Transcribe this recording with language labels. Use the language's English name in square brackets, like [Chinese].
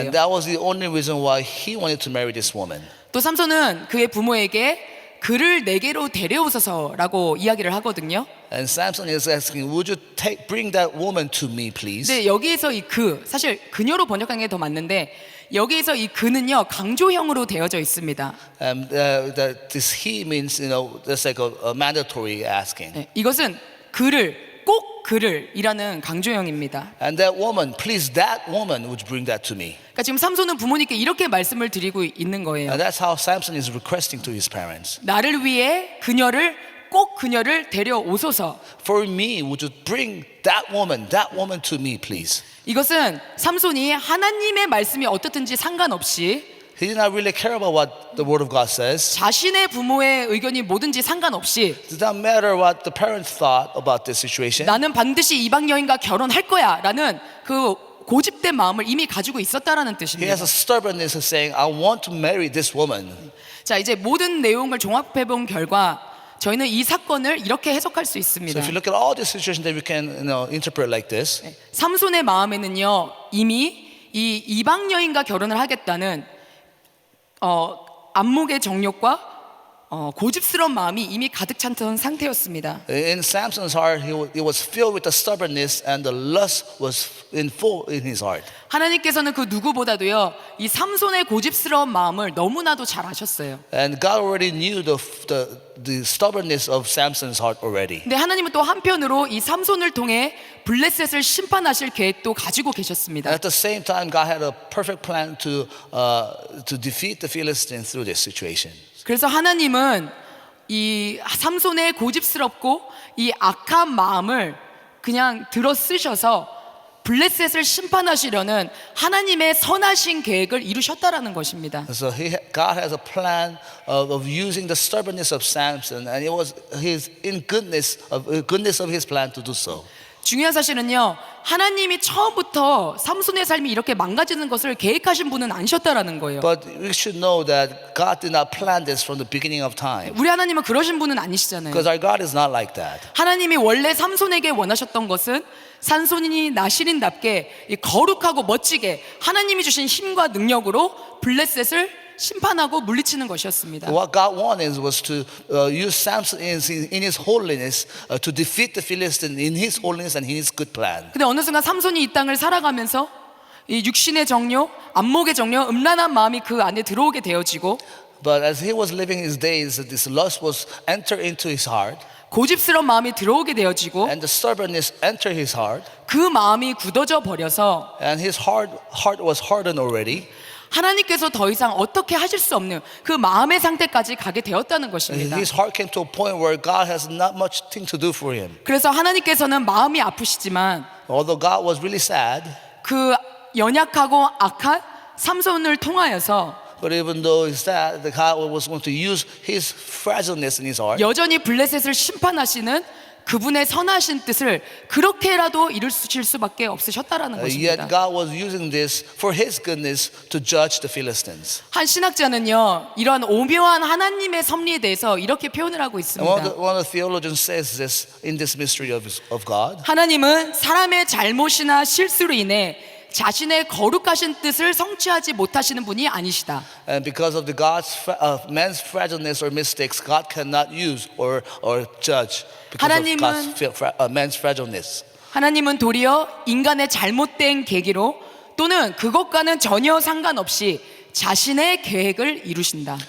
[English] And that was the only reason why he wanted to marry this woman. [Korean] 또 삼손은 그의 부모에게 그를 내게로 데려오소서라고 이야기를 하거든요. [English] And Samson is asking, would you bring that woman to me, please? [Korean] 근데 여기에서 이 그, 사실 그녀로 번역한 게 더 맞는데 여기에서 이 그는요 강조형으로 되어져 있습니다. [English] That this he means, that's like a mandatory asking. [Korean] 네, 이것은 그를 꼭 그를이라는 강조형입니다. [English] And that woman, please, that woman would bring that to me. [Korean] 그러니까 지금 삼손은 부모님께 이렇게 말씀을 드리고 있는 거예요. [English] And that's how Samson is requesting to his parents. [Korean] 나를 위해 꼭 그녀를 데려오소서. [English] For me, would you bring that woman to me, please? [Korean] 이것은 삼손이 하나님의 말씀이 어떻든지 상관없이 [English] He did not really care about what the word of God says. [Korean] 자신의 부모의 의견이 뭐든지 상관없이 [English] It did not matter what the parents thought about this situation. [Korean] 나는 반드시 이방 여인과 결혼할 거야라는 그 고집된 마음을 이미 가지고 있었다라는 [English] He [Korean] 뜻입니다. [English] has a stubbornness of saying, I want to marry this woman. [Korean] 자, 이제 모든 내용을 종합해 본 결과 저희는 이 사건을 이렇게 해석할 수 [English] So [Korean] 있습니다. [English] if you look at all these situations that we can interpret like this, [Korean] 삼손의 마음에는요 이미 이 이방 여인과 결혼을 하겠다는 안목의 정욕과 고집스러운 마음이 이미 가득 찼던 상태였습니다. [English] in Samson's heart, he was filled with the stubbornness and the lust was in full in his heart. [Korean] 하나님께서는 그 누구보다도요 이 삼손의 고집스러운 마음을 너무나도 잘 아셨어요. [English] And God already knew the stubbornness of Samson's heart already. [Korean] 근데 하나님은 또 한편으로 이 삼손을 통해 블레셋을 심판하실 계획도 가지고 계셨습니다. [English] And at the same time, God had a perfect plan to defeat the Philistines through this situation. [Korean] 그래서 하나님은 이 삼손의 고집스럽고 이 악한 마음을 그냥 들어 쓰셔서 블레셋을 심판하시려는 하나님의 선하신 계획을 이루셨다라는 것입니다. [English] So God has a plan of using the stubbornness of Samson, and it was his goodness of his plan to do so. [Korean] 중요한 사실은요, 하나님이 처음부터 삼손의 삶이 이렇게 망가지는 것을 계획하신 분은 아니셨다라는 거예요. [English] But we should know that God did not plan this from the beginning of time, [Korean] 우리 하나님은 그러신 분은 아니시잖아요. [English] because our God is not like that. [Korean] 하나님이 원래 삼손에게 원하셨던 것은 삼손이 나시린답게 이 거룩하고 멋지게 하나님이 주신 힘과 능력으로 블레셋을 심판하고 물리치는 것이었습니다. [English] What God wanted was to use Samson in his holiness to defeat the Philistines in his holiness and in his good plan. [Korean] 근데 어느 순간 삼손이 이 땅을 살아가면서 이 육신의 정욕, 안목의 정욕, 음란한 마음이 그 안에 들어오게 되어지고 [English] But as he was living his days, this lust was entered into his heart, [Korean] 고집스러운 마음이 들어오게 되어지고 [English] and the stubbornness entered his heart, [Korean] 그 마음이 굳어져 버려서 [English] and his heart was hardened already. [Korean] 하나님께서 더 이상 어떻게 하실 수 없는 그 마음의 상태까지 가게 되었다는 것입니다. [English] His heart came to a point where God has not much thing to do for him. [Korean] 그래서 하나님께서는 마음이 아프시지만 [English] Although God was really sad, [Korean] 그 연약하고 악한 삼손을 통하여서 [English] but even though he's sad, God was going to use his fragileness in his heart [Korean] 여전히 블레셋을 심판하시는 그분의 선하신 뜻을 그렇게라도 이루실 수밖에 없으셨다라는 [English] Yet [Korean] 것입니다. [English] God was using this for His goodness to judge the Philistines. [Korean] 한 신학자는요, 이런 오묘한 하나님의 섭리에 대해서 이렇게 표현을 하고 [English] And [Korean] 있습니다. [English] one of the theologians says this in this mystery of God. [Korean] 하나님은 사람의 잘못이나 실수로 인해 자신의 거룩하신 뜻을 성취하지 못하시는 분이 아니시다. [English] And because of the man's fragileness or mistakes, God cannot use or judge because of God's man's fragileness. [Korean] 하나님은 도리어 인간의 잘못된 계기로 또는 그것과는 전혀 상관없이 자신의 계획을 이루신다.